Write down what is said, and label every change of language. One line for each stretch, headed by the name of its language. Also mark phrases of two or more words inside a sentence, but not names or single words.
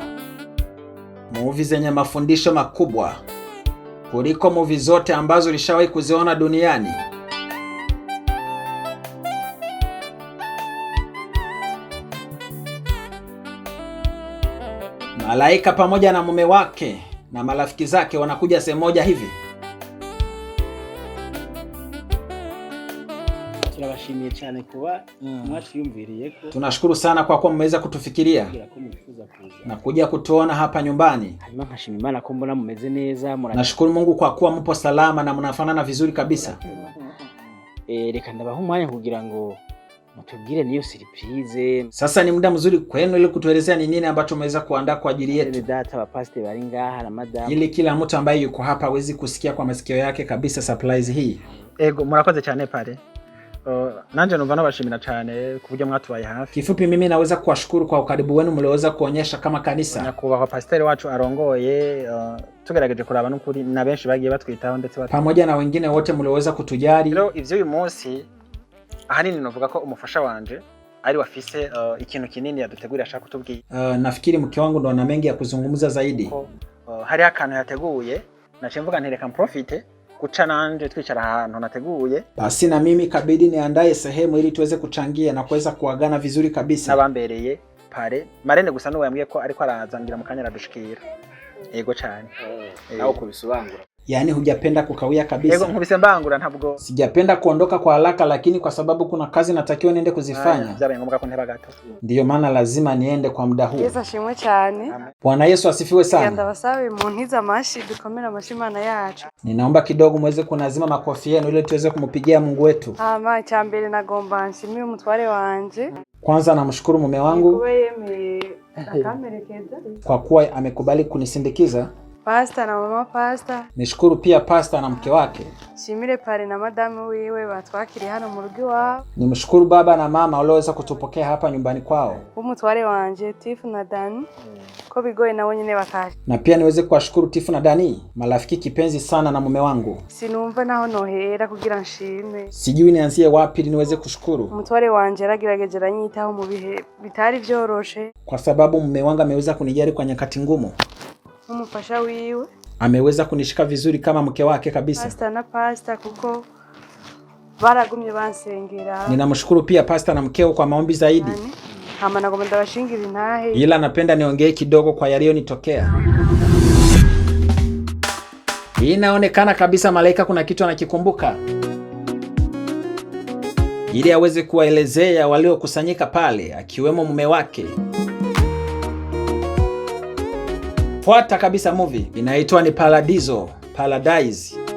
Swahili: Movie zenye mafundisho makubwa kuliko movie zote ambazo ulishawahi kuziona duniani. Malaika pamoja na mume wake na marafiki zake wanakuja sehemu moja hivi.
Rundi: Turabashimiye cyane kuba mwatwiyumviriye ko.
Swahili: Tunashukuru sana kwa kuwa mmeweza kutufikiria na kuja kutuona hapa nyumbani.
Rundi: Hanyuma nkashima Imana ko mbona mumeze neza.
Swahili: Nashukuru Mungu kwa kuwa mpo salama na mnafanana vizuri kabisa.
Rundi: Reka ndabaha umwanya kugira ngo mutubwire niyo surprise.
Swahili: Sasa ni muda mzuri kwenu ili kutuelezea ni nini ambacho umeweza kuandaa kwa ajili yetu.
Rundi: Data wa pastor bari ngaha na madam.
Swahili: Ili kila mtu ambaye yuko hapa aweze kusikia kwa masikio yake kabisa surprise hii.
Rundi: Ego murakoze cyane pale. Nanje numva nabashimira cyane kuburyo mwatubaye hafi.
Swahili: Kifupi mimi naweza kuwashukuru kwa ukaribu wenu mlioweza kuonyesha kama kanisa.
Rundi: Nyakubahwa pastor wacu arongoye tugerageje kuraba n'ukuri na benshi bagiye batwitaho ndetse
Swahili: pamoja na wengine wote mlioweza kutujali.
Rundi: Rero ivyo uyu munsi ahanini novuga ko umufasha wanje ari wafise ikintu kinini yadutegurira ashaka kutubwira.
Swahili: Nafikiri mke wangu ndo ana mengi ya kuzungumza zaidi.
Rundi: Hari akantu yateguye naciye mvuga ntereka profite kuca nanje twicara ahantu nateguye.
Swahili: Basi na mimi kabidi niandae sehemu ili tuweze kuchangia na kuweza kuagana vizuri kabisa.
Rundi: Nabambereye pare Marene gusa n'uwo yambwiye ko ariko arazangira mu kanya radushikira. Ego cyane. Naho kubisubangura.
Swahili: Yaani hujapenda kukawia kabisa.
Rundi: Ego nkubise mbangura ntabwo.
Swahili: Sijapenda kuondoka kwa haraka, lakini kwa sababu kuna kazi natakiwa niende kuzifanya.
Rundi: Byabaye ngombwa ko nteba gato.
Swahili: Ndiyo maana lazima niende kwa muda huu.
Rundi: Yesu ashimwe cyane.
Swahili: Bwana Yesu asifiwe sana.
Rundi: Ndabasabe mu ntiza amashi dukomera amashimana yacu.
Swahili: Ninaomba kidogo muweze kunazima makofi yenu ili tuweze kumpigia Mungu wetu.
Rundi: Cyambere nagomba nshimire umutware wanje.
Swahili: Kwanza namshukuru mume wangu
Rundi: akamerekeza
Swahili: kwa kuwa amekubali kunisindikiza. Pastor na mama pastor. Nishukuru pia pastor na mke wake.
Rundi: Shimire pare na madamu wiwe batwakiri hano mu rugo wao.
Swahili: Nimshukuru baba na mama walioweza kutupokea hapa nyumbani kwao.
Rundi: Umutware wanje Tifu na Dani ko bigoye nabo nyine bakaje.
Swahili: Na pia niweze kuwashukuru Tifu na Dani, marafiki kipenzi sana na mume wangu.
Rundi: Sinumva naho nohera kugira nshime.
Swahili: Sijui nianzie wapi ili niweze kushukuru.
Rundi: Umutware wanje aragerageje aranyitaho mu bihe bitari byoroshe.
Swahili: Kwa sababu mume wangu ameweza kunijali kwa nyakati ngumu.
Rundi: Umufasha wiwe
Swahili: ameweza kunishika vizuri kama mke wake kabisa.
Rundi: Pastor na pastor kuko baragumye bansengera.
Swahili: Ninamshukuru pia pastor na mkeo kwa maombi zaidi.
Rundi: Hama nagomba ndabashingira intahe.
Swahili: Ila napenda niongee kidogo kwa yaliyonitokea. Inaonekana kabisa malaika kuna kitu anakikumbuka. Ili aweze kuwaelezea waliokusanyika pale akiwemo mume wake. Fuata kabisa movie inaitwa ni Paradizo, Paradise.